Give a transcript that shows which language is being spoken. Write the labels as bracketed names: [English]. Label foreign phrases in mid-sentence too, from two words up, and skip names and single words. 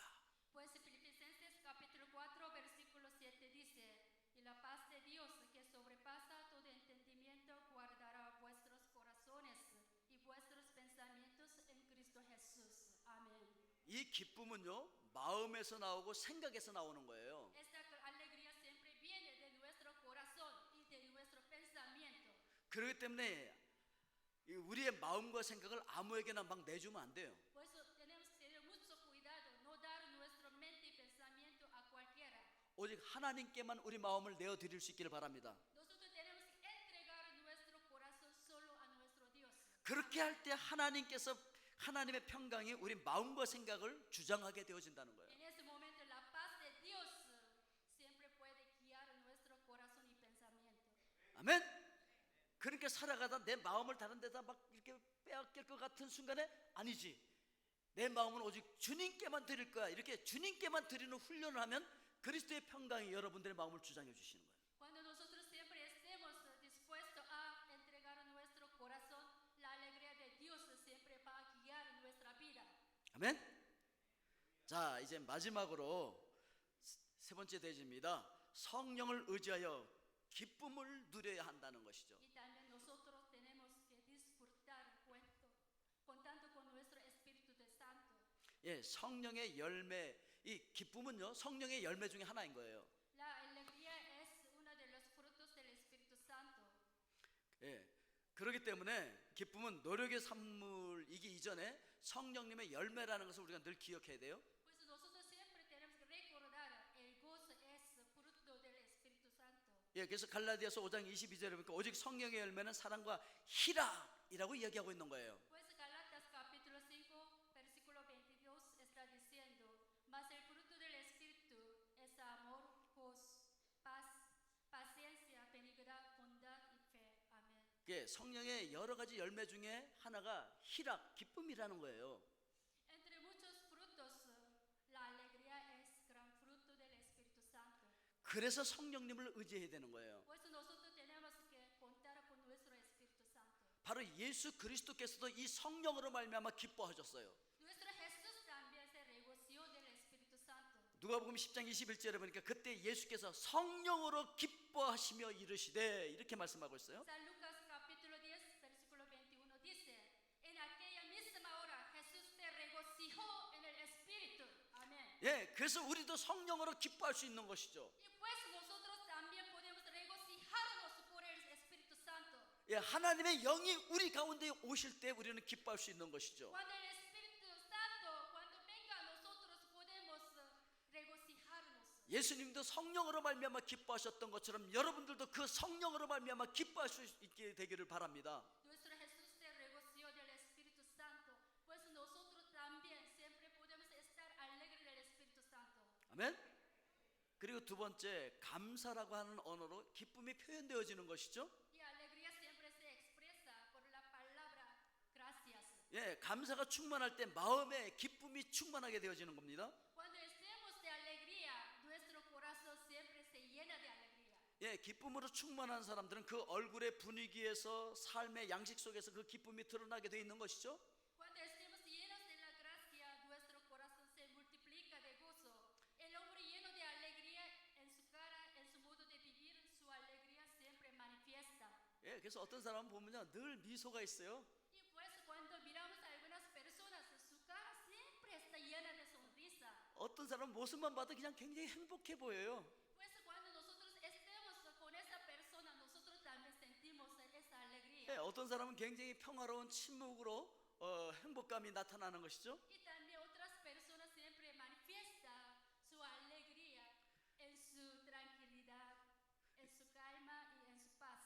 [Spanish] Pues Filipenses capítulo 4 versículo 7 dice: y la paz de Dios que sobrepasa todo entendimiento guardará vuestros corazones y vuestros pensamientos en Cristo Jesús. Amén. [Korean] 이 기쁨은요, 마음에서 나오고 생각에서 나오는 거예요. [Spanish] Esta alegría siempre viene de nuestro corazón y de nuestro pensamiento. [Korean] 그렇기 때문에 우리의 마음과 생각을 아무에게나 막 내주면 안 돼요. [Spanish] Por eso tenemos que tener mucho cuidado, no dar nuestra mente y pensamiento a cualquiera. [Korean] 오직 하나님께만 우리 마음을 내어드릴 수 있기를 바랍니다. [Spanish] Nosotros tenemos que entregar nuestro corazón solo a nuestro Dios. [Korean] 그렇게 할 때 하나님께서 하나님의 평강이 우리 마음과 생각을 주장하게 되어진다는 거예요. [Spanish] En ese momento la paz de Dios siempre puede guiar nuestro corazón y pensamiento. [Korean] 아멘. 그렇게 살아가다 내 마음을 다른 데다 막 이렇게 빼앗길 것 같은 순간에 아니지. 내 마음은 오직 주님께만 드릴 거야. 이렇게 주님께만 드리는 훈련을 하면 그리스도의 평강이 여러분들의 마음을 주장해 주시는 거예요. [Spanish] Cuando nosotros siempre estemos dispuestos a entregar nuestro corazón, la alegría de Dios siempre va a guiar nuestra vida. [Korean] 아멘. 자, 이제 마지막으로 세 번째 대지입니다. 성령을 의지하여 기쁨을 누려야 한다는 것이죠. [Spanish] Y también nosotros tenemos que disfrutar contando con nuestro Espíritu de Santo. [Korean] 예, 성령의 열매, 이 기쁨은요, 성령의 열매 중에 하나인 거예요. [Spanish] La alegría es uno de los frutos del Espíritu Santo. [Korean] 예, 그렇기 때문에 기쁨은 노력의 산물이기 이전에 성령님의 열매라는 것을 우리가 늘 기억해야 돼요. [Spanish] Pues nosotros siempre tenemos que recordar el gozo es fruto del Espíritu Santo. [Korean] 예, 그래서 갈라디아서 5장 22절에 보니까 오직 성령의 열매는 사랑과 희락이라고 이야기하고 있는 거예요. [Spanish] Pues Galatas capítulo 5 versículo 22 está diciendo: mas el fruto del Espíritu es amor, gozo, paz, paciencia, benignidad, bondad y fe. Amén. [Korean] 예, 성령의 여러 가지 열매 중에 하나가 희락, 기쁨이라는 거예요. [Spanish] Entre muchos frutos, la alegría es gran fruto del Espíritu Santo. [Korean] 그래서 성령님을 의지해야 되는 거예요. [Spanish] Pues nosotros tenemos que contar con nuestro Espíritu Santo. [Korean] 바로 예수 그리스도께서도 이 성령으로 말미암아 기뻐하셨어요. [Spanish] Nuestro Jesús también se regocijó del Espíritu Santo. [Korean] 누가복음 10장 21절에 보니까 그때 예수께서 성령으로 기뻐하시며 이르시되 이렇게 말씀하고 있어요. [Spanish] San Lucas capítulo 10 versículo 21 dice: en aquella misma hora Jesús se regocijó en el Espíritu. Amén. [Korean] 예, 그래서 우리도 성령으로 기뻐할 수 있는 것이죠. [Spanish] Y pues nosotros también podemos regocijarnos por el Espíritu Santo. [Korean] 예, 하나님의 영이 우리 가운데 오실 때 우리는 기뻐할 수 있는 것이죠. [Spanish] Cuando el Espíritu Santo, cuando venga a nosotros, podemos regocijarnos. [Korean] 예수님도 성령으로 말미암아 기뻐하셨던 것처럼 여러분들도 그 성령으로 말미암아 기뻐할 수 있게 되기를 바랍니다. [Spanish] Nuestro Jesús se regocijó del Espíritu Santo, pues nosotros también siempre podemos estar alegres del Espíritu Santo. [Korean] 아멘. 그리고 두 번째, 감사라고 하는 언어로 기쁨이 표현되어지는 것이죠. [Spanish] Y alegría siempre se expresa por la palabra gracias. [Korean] 예, 감사가 충만할 때 마음에 기쁨이 충만하게 되어지는 겁니다. [Spanish] Cuando estemos de alegría, nuestro corazón siempre se llena de alegría. [Korean] 예, 기쁨으로 충만한 사람들은 그 얼굴의 분위기에서 삶의 양식 속에서 그 기쁨이 드러나게 되어 있는 것이죠. [Spanish] Cuando estemos llenos de la gracia, nuestro corazón se multiplica de gozo. El hombre lleno de alegría en su cara, en su modo de vivir, su alegría siempre manifiesta. [Korean] 예, 그래서 어떤 사람은 보면요, 늘 미소가 있어요. [Spanish] Y pues cuando miramos a algunas personas, su cara siempre está llena de sonrisa. [Korean] 어떤 사람은 모습만 봐도 그냥 굉장히 행복해 보여요. [Spanish] Pues cuando nosotros estemos con esa persona, nosotros también sentimos esa [Korean] 예, [Spanish] alegría. [Korean] 어떤 사람은 굉장히 평화로운 침묵으로 행복감이 나타나는 것이죠. [Spanish] Y también otras personas siempre manifiestan su alegría en su tranquilidad, en su calma y en su paz.